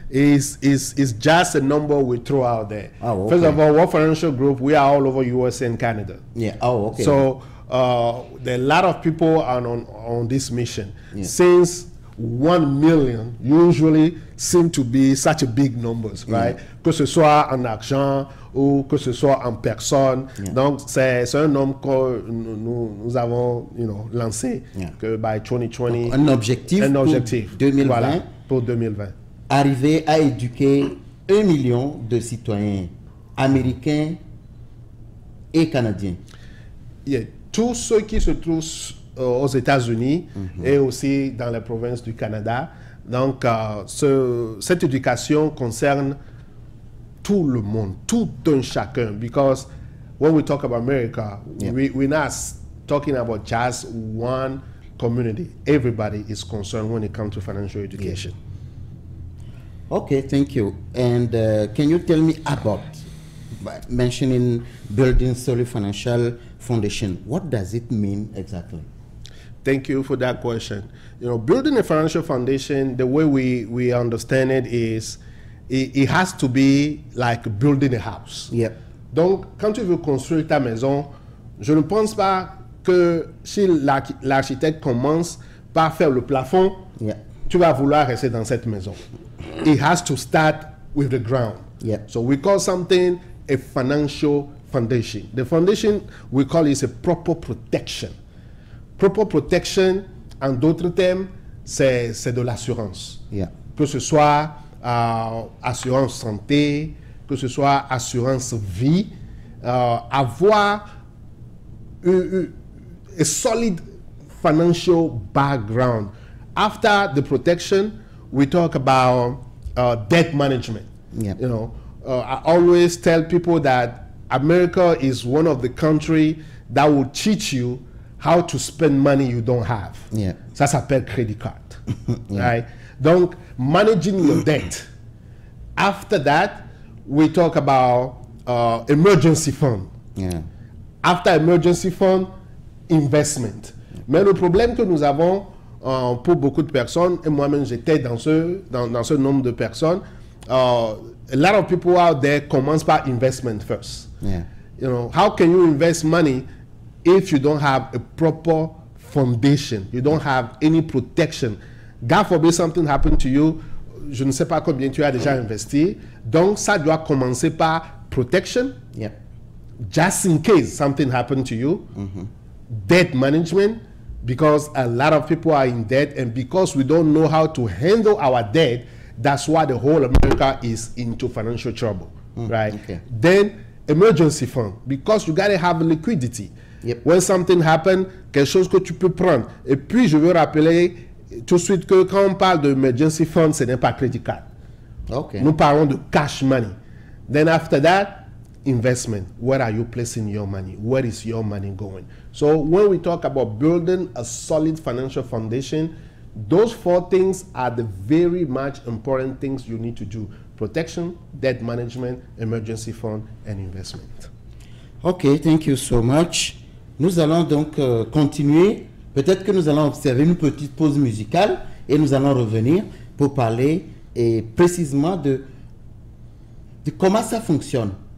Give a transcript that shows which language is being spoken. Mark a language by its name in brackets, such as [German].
[English] is just a number we throw out there. Oh, First okay. of all, World Financial Group, we are all over USA and Canada. Yeah. Oh, okay. So there are a lot of people on this mission. Yeah. Since 1 million usually seem to be such a big numbers, right? [French] Que ce soit en argent ou que ce soit en personne. [English] Yeah. [French] Donc c'est un nombre que nous avons lancé que [English] by 2020. [French] Un objectif Un pour objectif. 2020. Voilà, pour 2020. Arriver à éduquer 1 million de citoyens américains et canadiens. [English] Yeah. [French] Tous ceux qui se trouvent aux États-Unis et aussi dans les provinces du Canada. Donc, cette éducation concerne tout le monde, tout un chacun. [English] Because when we talk about America, we're not talking about just one community. Everybody is concerned when it comes to financial education. Okay, thank you. And can you tell me about mentioning building solid financial foundation? What does it mean exactly? Thank you for that question. Building a financial foundation, the way we understand it is, it has to be like building a house. Yep. [French] Donc, quand tu veux construire ta maison, je ne pense pas que si l'architecte commence par faire le plafond, tu vas vouloir rester dans cette maison. [English] It has to start with the ground. Yep. So we call something a financial foundation. The foundation, we call it a proper protection. Proper protection, [French] en d'autres termes, c'est de l'assurance. [English] Yeah. [French] Que ce soit assurance santé, que ce soit assurance vie, avoir [English] a solid financial background. After the protection, we talk about debt management. Yeah. I always tell people that America is one of the countries that will teach you how to spend money you don't have. Yeah. [French] Ça s'appelle [English] credit card. Right? Donc, managing your debt. After that, we talk about emergency fund. Yeah. After emergency fund, investment. [French] Mais le problème que nous avons pour beaucoup de personnes, et moi-même j'étais dans ce nombre de personnes, [English] a lot of people out there [French] commence par [English] investment first. Yeah. You know, how can you invest money if you don't have a proper foundation? You don't have any protection. God forbid something happened to you. [French] Je ne sais pas combien tu as déjà investi. Donc, ça doit commencer par protection. [English] Yep. Just in case something happened to you. Debt management, because a lot of people are in debt, and because we don't know how to handle our debt, that's why the whole America is into financial trouble, right? Okay. Then emergency fund, because you gotta have liquidity. Yep. When something happen, [French] quelque chose que tu peux prendre. Et puis je veux rappeler tout de suite que quand on parle de [English] emergency fund, [French] ce n'est pas [English] credit card. Okay. [French] Nous parlons de [English] cash money. Then after that, investment. Where are you placing your money? Where is your money going? So when we talk about building a solid financial foundation, those 4 things are the very much important things you need to do. Protection, debt management, emergency fund, and investment. Ok, thank you so much. [French] Nous allons donc continuer. Peut-être que nous allons observer une petite pause musicale et nous allons revenir pour parler précisément de comment ça fonctionne.